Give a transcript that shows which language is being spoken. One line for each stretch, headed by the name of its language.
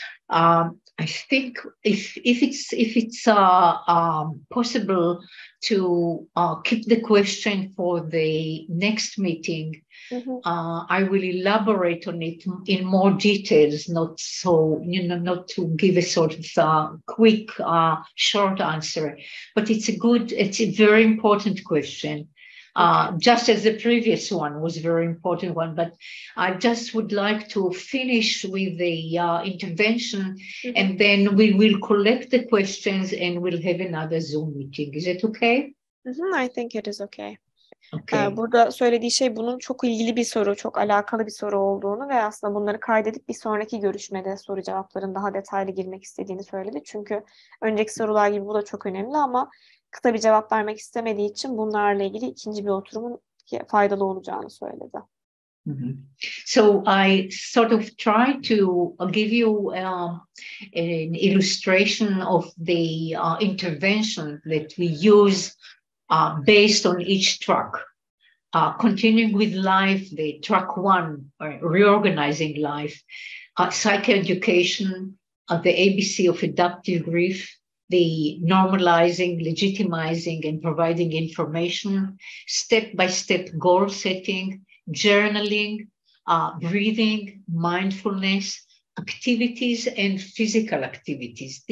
English: I think if it's possible to keep the question for the next meeting, I will elaborate on it in more details, not to give a sort of quick, short answer, but it's a very important question. Just as the previous one was a very important one, but I just would like to finish with the intervention, and then we will collect the questions and we'll have another Zoom meeting. Is it okay? I think it is okay. Okay.
Turkish: Burada söylediği şey bunun çok ilgili bir soru, çok alakalı bir soru olduğunu ve aslında bunları kaydedip bir sonraki görüşmede soru cevapların daha detaylı girmek istediğini söyledi. Çünkü önceki sorular gibi bu da çok önemli ama kısa bir cevap vermek istemediği için bunlarla ilgili ikinci bir oturumun faydalı olacağını söyledi.
English: So I sort of try to give you an illustration of the intervention that we use based on each track. Continuing with life, the track 1, reorganizing life, psychoeducation, the ABC of adaptive grief, the normalizing, legitimizing, and providing information, step-by-step goal setting, journaling, breathing, mindfulness, activities, and physical activities.